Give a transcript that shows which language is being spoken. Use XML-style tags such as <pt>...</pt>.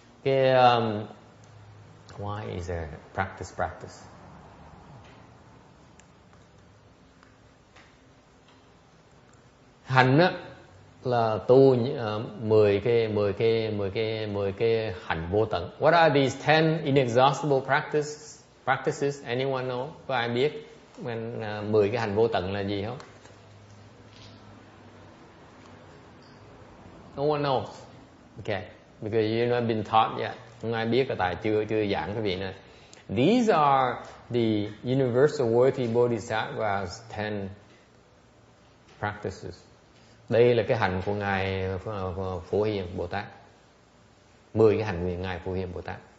<en>Why is there practice?</en> <vi>Hành á, là tu 10 cái hành vô tận.</vi> <en>What are these 10 inexhaustible practices? Anyone know?</en> <vi>Có ai biết 10 cái hành vô tận là gì không?</vi> <en>No one knows. Okay, because you've not been taught yet.</en> <vi>Không ai biết, tại chưa giảng cái vị này.</vi> <en>These are the universal worthy bodhisattvas 10 practices.</en> <vi>Đây là cái hành của ngài Phổ Hiền Bồ Tát. 10 cái hành của ngài Phổ Hiền Bồ Tát.</vi>